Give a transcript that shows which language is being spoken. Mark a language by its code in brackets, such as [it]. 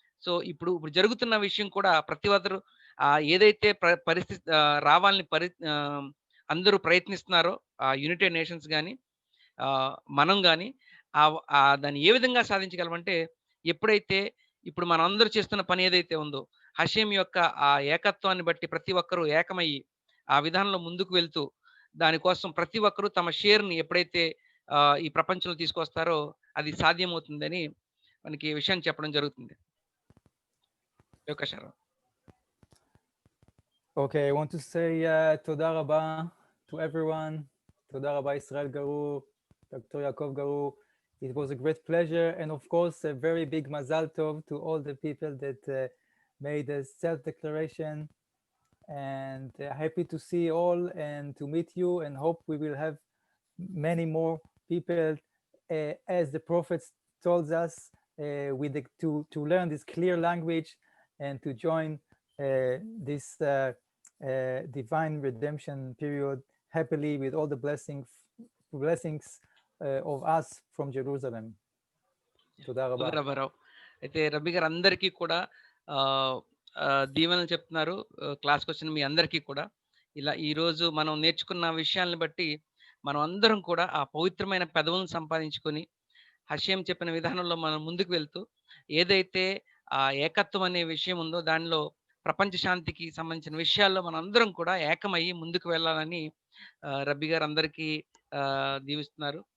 [te] So ఇప్పుడు జరుగుతున్న విషయం కూడా ప్రతి ఒక్కరు ఏదైతే పరిస్థితి రావాలని అందరూ ప్రయత్నిస్తున్నారో యునైటెడ్ నేషన్స్ కానీ మనం కానీ దాన్ని ఏ విధంగా సాధించగలమంటే ఎప్పుడైతే ఇప్పుడు మనం అందరూ చేస్తున్న పని ఏదైతే ఉందో హషేం యొక్క ఆ ఏకత్వాన్ని బట్టి ప్రతి ఒక్కరూ ఏకమయ్యి ఆ విధానంలో ముందుకు వెళ్తూ దానికోసం ప్రతి ఒక్కరూ తమ షేర్ని ఎప్పుడైతే ఈ ప్రపంచంలో తీసుకొస్తారో అది సాధ్యమవుతుందని మనకి ఈ విషయాన్ని చెప్పడం జరుగుతుంది. [en] Okay, I want to say [he] toda rabba [en] to everyone. [he] Toda rabba [en] Israel Garur, Dr. Yaakov Garur. It was a great pleasure, and of course a very big mazal tov to all the people that made a self-declaration, and happy to see all and to meet you, and hope we will have many more people as the prophets told us to learn this clear language and to join this divine redemption period happily with all the blessings of us from Jerusalem. [te] అయితే రబ్బీ గారు అందరికీ కూడా దీవెనలు చెప్తున్నారు. క్లాస్కి వచ్చిన మీ అందరికీ కూడా ఇలా ఈరోజు మనం నేర్చుకున్న విషయాలను బట్టి మనం అందరం కూడా ఆ పవిత్రమైన పెదవులను సంపాదించుకొని హషేం చెప్పిన విధానంలో మనం ముందుకు వెళ్తూ ఏదైతే ఆ ఏకత్వం అనే విషయం ఉందో దానిలో ప్రపంచ శాంతికి సంబంధించిన విషయాల్లో మనం అందరం కూడా ఏకమయ్యి ముందుకు వెళ్ళాలని రబ్బీ గారు అందరికీ దీవిస్తున్నారు.